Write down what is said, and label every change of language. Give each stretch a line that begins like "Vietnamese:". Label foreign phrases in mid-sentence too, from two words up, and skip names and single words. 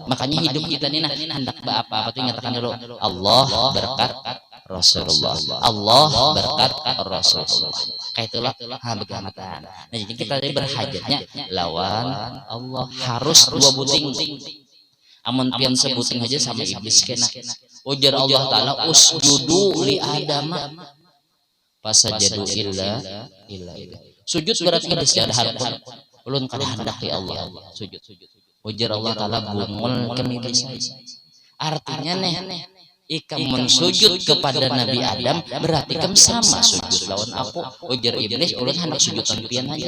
Banjar: Makanya hidup kita ini hendak apa tuh ingatkan dulu Allah berkat Rasulullah. Allah berkat Rasulullah. Kayak itulah begamatan. Nah jadi kita ini berhajatnya lawan Allah harus 2 buting. Amun pian sebuting aja sama iblis kena. Ujar Allah Ta'ala
Arabic: اسجدوا لآدم فسجدوا إلا.
Banjar: Sujud berarti iblis ada harapun. Ulun kada hendak ya Allah sujud. Ujar Allah Ta'ala bungul kemiblis. Artinya nih ikam mensujud kepada Nabi Adam berarti kam sama sujud lawan aku. Ujar iblis ulun hendak sujudan pian aja.